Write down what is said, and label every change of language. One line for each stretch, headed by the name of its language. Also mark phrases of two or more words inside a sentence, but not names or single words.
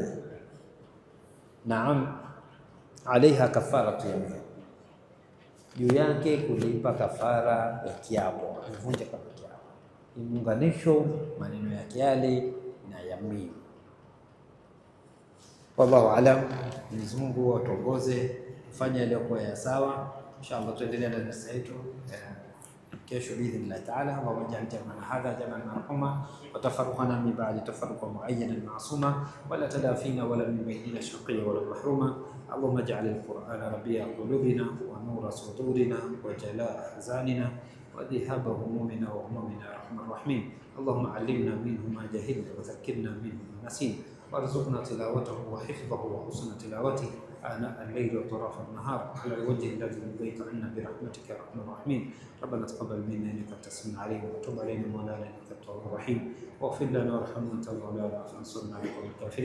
Swahili: Naam,
Arabic: عليها كفارة يمين,
Swahili: juu yake kulipa kafara ya kiapo, amevunja kama kiapo, imuunganisho maneno yake yale na yamini.
Arabic: والله أعلم.
Swahili: Mwenyezi Mungu atuongoze kufanya yaliyokuwa ya sawa. Inshallah tuendelea na darasa yetu kesho
Arabic: بإذن الله تعالى. اللهم اجعل جمعنا هذا جمعا مرحوما وتفرقنا من بعد تفرقا معينا معصوما ولا تدعنا ولا من بيننا شقيا ولا محروما. اللهم اجعل القرآن ربيع قلوبنا ونور صدورنا وجلاء أحزاننا وذهاب همومنا وهمومنا يا أرحم الراحمين. اللهم علمنا منه ما جهلنا وذكرنا منه ما نسينا وارزقنا تلاوته وحفظه وحسن تلاوته آناء الليل وطرف النهار على الوجه الذي يرضيك عنا برحمتك يا ارحم الراحمين. ربنا تقبل منا انك انت السميع العليم وتب علينا مولانا انك التواب الرحيم واغفر لنا وارحمنا انت مولانا فانصرنا على القوم الكافرين.